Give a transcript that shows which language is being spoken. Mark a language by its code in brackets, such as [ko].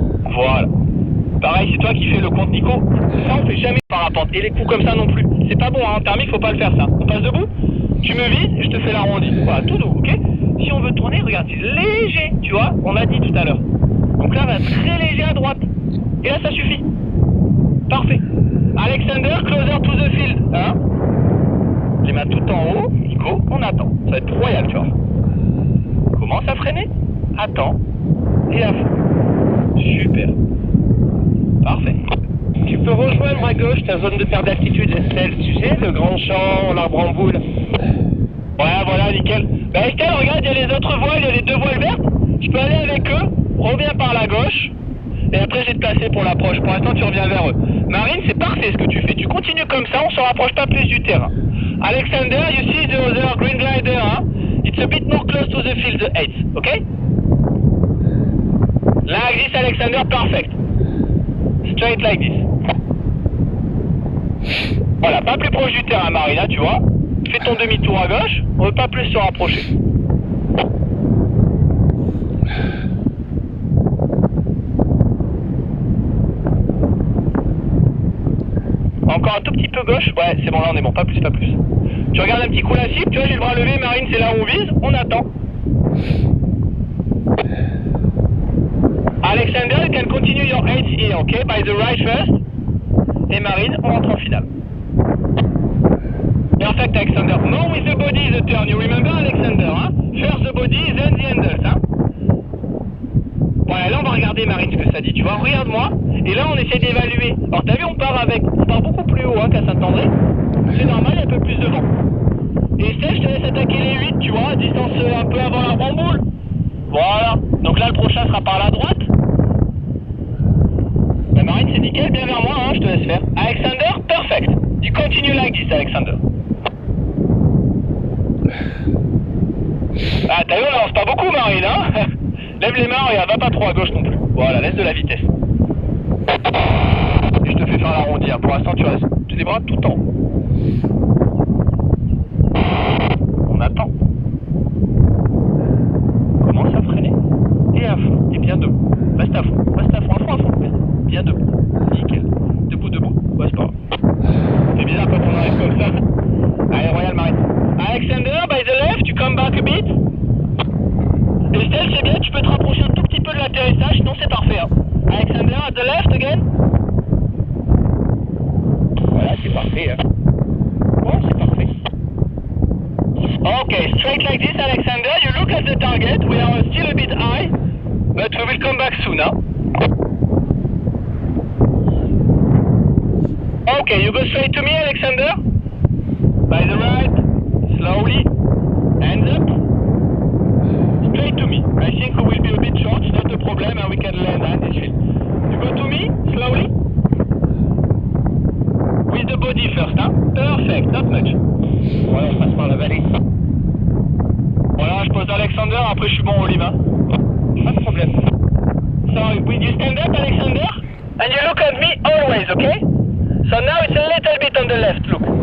[fr] Voilà. Pareil, c'est toi qui fais le compte, Nico. Ça, on fait jamais parapente. Et les coups comme ça non plus. C'est pas bon, hein. Thermique, faut pas le faire, ça. On passe debout. Tu me vises et je te fais l'arrondi. Voilà, tout doux, ok? Si on veut tourner, regarde, c'est léger. Tu vois, on a dit tout à l'heure. Donc là, on va très léger à droite. Et là, ça suffit. Parfait. [en] Alexander, closer to the field. [fr] Hein? Les mains tout en haut. Nico, on attend. Ça va être royal, tu vois. Commence à freiner. Attends. Et à fond. Super. Parfait. Tu peux rejoindre à gauche ta zone de perte d'altitude, Estelle. Tu sais, le grand champ, l'arbre en boule. Ouais, voilà, nickel. Bah Estelle, regarde, il y a les autres voiles, il y a les 2 voiles vertes. Tu peux aller avec eux. Reviens par la gauche. Et après, je vais te placer pour l'approche. Pour l'instant, tu reviens vers eux. Marine, c'est parfait ce que tu fais. Tu continues comme ça, on se rapproche pas plus du terrain. [en] Alexander, you see the other green glider, hein? It's a bit more close to the field, the 8, ok? Like this, Alexander, perfect. Straight like this. [fr] Voilà, pas plus proche du terrain, Marina, tu vois. Fais ton demi-tour à gauche, on veut pas plus se rapprocher. Encore un tout petit peu gauche. Ouais, c'est bon, là on est bon, pas plus, pas plus. Tu regardes un petit coup la cible, tu vois, j'ai le bras levé, Marine, c'est là où on vise, on attend. [en] Alexander, you can continue your 8 here, okay? By the right first. [fr] Et Marine, on rentre en finale. [en] Perfect, Alexander. More with the body the turn, you remember, Alexander, hein? First the body, then the handles, hein? [fr] Ouais, là on va regarder, Marine, ce que ça dit, tu vois. Regarde-moi. Et là on essaie d'évaluer. Alors t'as vu, on part beaucoup plus haut, hein, qu'à Saint-André. C'est normal, il y a un peu plus de vent. Et Estelle, je te laisse attaquer les 8, tu vois, à distance un peu avant l'arbre en boule. Voilà. Donc là, le prochain sera par la droite. La Marine, c'est nickel, bien vers moi, hein, je te laisse faire. Alexander, [en] perfect. You continue like this, Alexander. [fr] Ah, t'as vu, on avance pas beaucoup, Marine, hein? Lève les mains, regarde, va pas trop à gauche non plus. Voilà, laisse de la vitesse. Et je te fais faire l'arrondi, hein. Pour l'instant, tu restes les bras tout en haut. On attend. Commence à freiner. Et à fond. Et bien debout. Reste à fond. Reste à fond, à fond, à fond. Bien debout. Nickel. Debout, debout. Ouais, c'est pas grave. C'est bizarre quand on arrive comme ça. Allez, Royal Marine. [en] Alexander, by the left, [fr] tu [en] come back a bit. [fr] Estelle, c'est bien, tu peux te rapprocher un tout petit peu de l'atterrissage, sinon c'est parfait. Hein. [en] Alexander, at the left again. [fr] Voilà, c'est parfait. Hein. Bon, c'est parfait. [en] Okay, straight like this, [fr] Alexander. [en] You look at the target. We are still a bit high, but we will come back soon, huh? Okay, you go straight to me, Alexander. By the right, slowly, hands up. Straight to me. I think we will be a bit short, it's not a problem, and we can land at this field. You go to me, slowly. With the body first, huh? Perfect, not much. [fr] Voilà, je passe par la vallée. Voilà, je pose Alexander, après je suis bon au live, hein. Pas de problème. [en] So, will you stand up, Alexander? And you look at me always, okay? So now it's a little bit on the left, look.